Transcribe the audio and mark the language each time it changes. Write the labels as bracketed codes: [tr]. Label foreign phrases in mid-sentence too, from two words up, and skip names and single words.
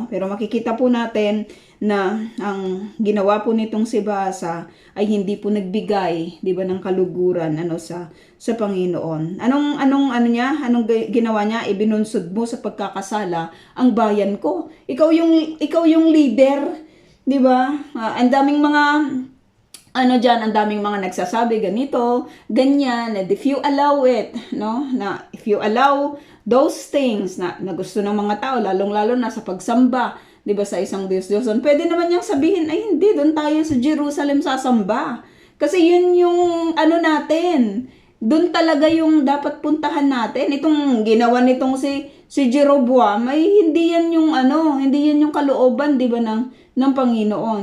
[tl] Pero makikita po natin na ang ginawa po nitong si Baasa ay hindi po nagbigay, 'di ba, ng kaluguran sa Panginoon. Anong ginawa niya? Ibinunsod mo sa pagkakasala ang bayan ko. Ikaw yung leader, 'di ba? Ang daming mga ang daming mga nagsasabi ganito, ganyan, [en] and if you allow it, no? [tl] Na [en] if you allow those things [tl] na gusto ng mga tao, lalong-lalo na sa pagsamba, 'di ba, sa isang Diyos-Diyoson, pwede naman niyang sabihin, ay hindi, doon tayo sa Jerusalem sasamba. Kasi yun yung natin. Doon talaga yung dapat puntahan natin. Itong ginawa nitong si Jeroboam, ay hindi yan yung kalooban, 'di ba, ng Panginoon.